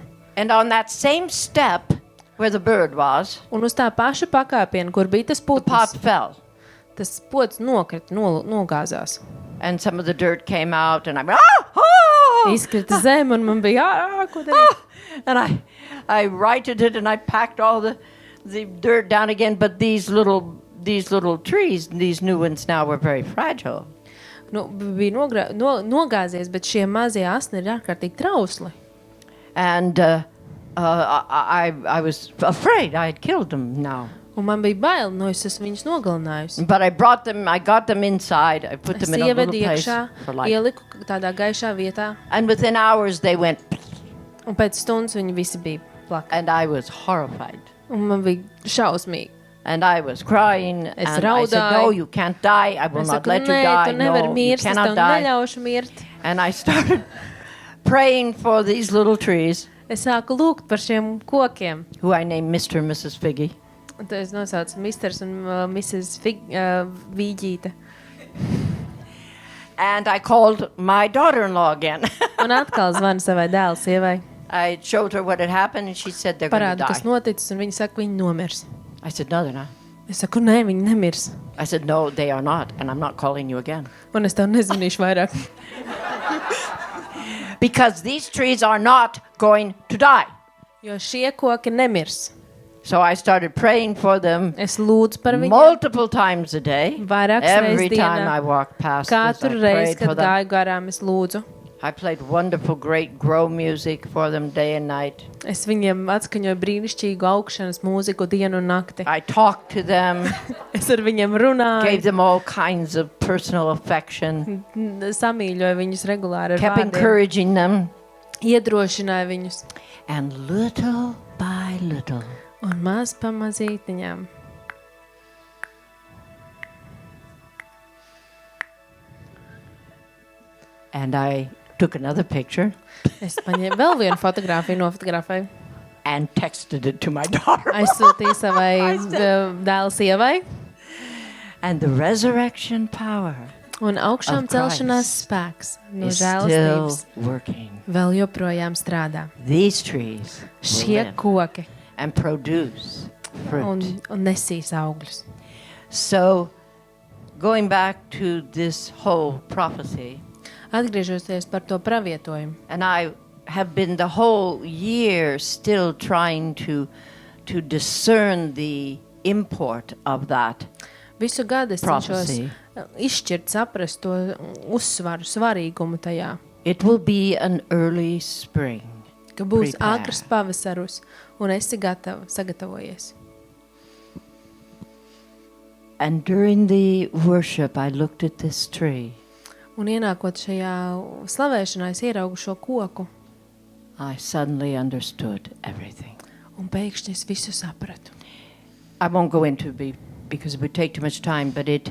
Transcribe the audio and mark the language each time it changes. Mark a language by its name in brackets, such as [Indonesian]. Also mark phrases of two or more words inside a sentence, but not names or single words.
[English] And on that same step where the bird was, [Latvian] Un uz tā paša pakāpiena, kur bija tas [English] the pot [Latvian] putns, [English] fell. [Latvian] tas pods nokrita, nogāzās. [English] And some of the dirt came out, and I went, oh! [Latvian] Izkrita zem, un man bija, ko darīt? [English] And I righted it, and I packed all the the dirt down again, but these little trees, these new ones now were very fragile. [Latvian] Nu, bija nogāzies, bet šie mazie asni ir ārkārtīgi trausli. [English] And I was afraid I had killed them now. [Latvian] Un man bija bail, es esmu viņus nogalinājusi. [English] But I got them inside. I put them in a little place for life. [Latvian] Ieliku tādā gaišā vietā. [English] And within hours they went. [Latvian] Un pēc stundas viņi visi bija plakā. [English] And I was horrified. [Latvian] Un man bija šausmīgi. [English] And I was crying. [Latvian] Es [English] and [Latvian] raudāju. [English] I said, no, you can't die. I will not let you die. No, you cannot die. [Latvian] Neļaušu mirt. [English] And I started praying for these little trees. [Latvian] Es sāku lūgt par šiem kokiem. [English] Who I named Mr. and Mrs. Figgy. [Latvian] Un tad es nosaucu Misters un Mrs. Vīģīte. [English] And I called my daughter-in-law again. [Latvian] Un atkal zvanu savai dēla sievai. [English] I showed her what had happened and she said they're going to [Latvian] Parādu, kas [English] die. [Latvian] noticis, un viņa saka, viņi nomirs. [English] I said, no, they're not. [Latvian] Es saku, nē, viņi nemirs. [English] I said, no, they are not. And I'm not calling you again. [Latvian] Un es tev nezvanīšu vairāk. [English] Because these trees are not going to die. [Latvian] Jo šie koki nemirs. [English] So I started praying for them [Latvian] Es lūdzu par viņiem. [English] multiple times a day. [Latvian] Vairākas [English] Every [Latvian] reizes [English] time [Latvian] dienā. [English] I walked past this, I [Latvian] Katru reizi, [English] prayed for [Latvian] kad [English] them. [Latvian] gāju garām, es lūdzu. [English] I played wonderful, great grow music for them day and night. [Latvian] Es viņiem atskaņoju brīnišķīgu augšanas mūziku dienu un nakti. [English] I talked to them, [Latvian] Es ar viņiem runāju. [English] gave them all kinds of personal affection, [Latvian] Samīļoju viņus regulāri ar [English] kept [Latvian] vārdiem. [English] encouraging them. [Latvian] Iedrošināju viņus. [English] And little by little, [Latvian] Un maz pamazītiņām. [English] and I took another picture [Latvian] Es paņēmu vēl vienu fotogrāfiju, nofotografēju. [English] and texted it to my daughter. [Latvian] Aizsūtīju savai dēla sievai. [English] And the resurrection power [Latvian] Un augšām [English] Of [Latvian] celšanās [English] Christ [Latvian] spēks no [English] is still [Latvian] žēlastības [English] working. [Latvian] vēl joprojām strādā. [English] These trees will [Latvian] Šie [English] live [Latvian] koki [English] and produce fruit. [Latvian] un nesīs augļus. [English] So, going back to this whole prophecy, [Latvian] Atgriežoties par to pravietojumu. [English] and I have been the whole year still trying to discern the import of that [Latvian] Visu gadu es cenšos [English] prophecy. [Latvian] izšķirt, saprast to uzsvaru, svarīgumu tajā, [English] It will be an early spring. [Latvian] ka būs [English] Prepare. [Latvian] agrs pavasarus un esi sagatavojies. [English] And during the worship, I looked at this tree. [Latvian] Un ienākot šajā slavēšanā, es ieraugu šo koku [English] I suddenly understood everything. [Latvian] un pēkšņi es visu sapratu. [English] I won't go into it because it would take too much time, but it